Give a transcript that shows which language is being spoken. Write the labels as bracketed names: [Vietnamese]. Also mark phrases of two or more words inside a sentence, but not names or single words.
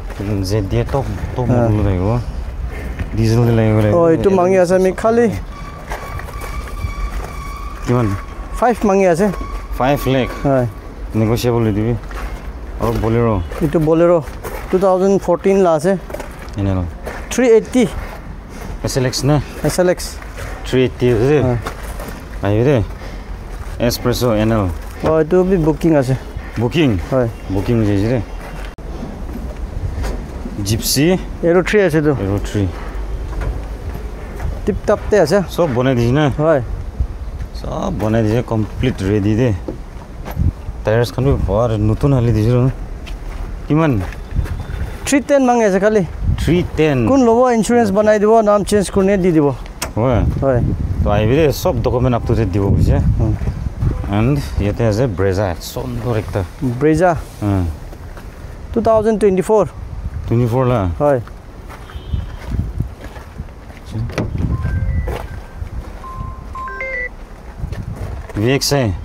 [Assamese] ZDI [English] top model [Assamese] লাগিব ডিজেল দে লাগিব ও এটো মাঙ্গি আছে আমি খালি কিমান 5 মাঙ্গি আছে 5 লাখ হয় নেগোশিয়েবল দিবি আৰু বলেৰো এটো বলেৰো 2014 লা আছে এনএল 380 SLX না SLX 380 আছে আইবি দে এসপ্রেসো এনএল ও এটো বি বুকিং আছে বুকিং হয় বুকিং যাইছে রে জিপসি এৰো 3 আছে তো এরো 3 টিপ টপতে আছে সব বনাই দিছি না হয় সব বনাই দিছে [English] complete ready [Assamese] দে টায়ারস খান বৰ নতুন হালি দিছিল কিমান 310 মাঙে আছে খালি 310 কোন লব ইন্স্যুরেন্স বনাই দিব নাম চেঞ্জ কৰি দি দিব হয় হয় তো আইবিৰে সব ডকুমেন্ট [English] up to date [Assamese] দিব বুঝে এন্ড ইয়াতে আছে ব্রেজা সুন্দর একটা ব্রেজা 2024 লা হয় VXI